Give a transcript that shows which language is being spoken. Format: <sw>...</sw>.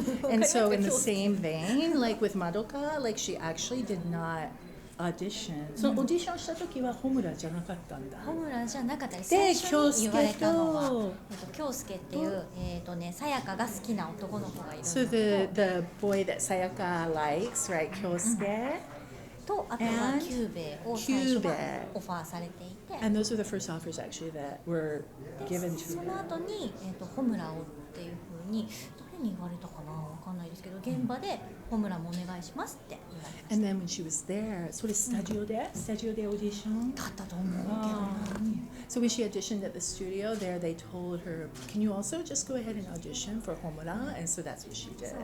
<en>And so in the same vein, like with Madoka, like she actually did not audition.</en> <ja>そのオーディションした時はホムラじゃなかったんだ。ホムラじゃなかったです。最初に言われたのは、京介っていうさやかが好きな男の子がいるんですけど。</ja> <en>So the boy that Sayaka likes, right, 京介。</en> <ja>とあとはキューベを最初はオファーされていて。</ja> <en>And those were the first offers actually that were given to her.</en> <ja>その後にホムラをっていう風に誰に言われたかなわかんないですけど、現場でホムラもお願いしますって言われました。</ja> <en>And then when she was there,</en> <ja>それスタジオでオーディションだったと思うけど。</ja> <en>So when she auditioned at the studio there, they told her, "Can you also just go ahead and audition for Homura?" And so that's what she did.</en>